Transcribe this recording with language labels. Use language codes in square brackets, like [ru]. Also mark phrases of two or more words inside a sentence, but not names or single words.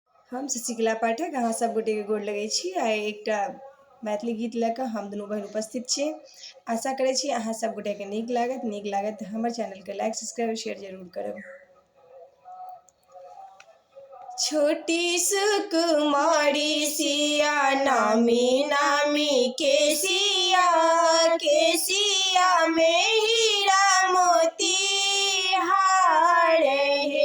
[mai] हम शशिकला पाठक अहाँ सब गोटे के गोर लगै छी। आइ एकटा मैथिली गीत लऽ कऽ हम दुनू बहिन उपस्थित छी। आशा करै छी अहाँ सब गोटे के नीक लागत तऽ हमर चैनल के लाइक सब्सक्राइब शेयर जरूर करब। छोटी सुकुमारी सिया नामी नामी केसिया, केसिया में हीरा मोती हार है।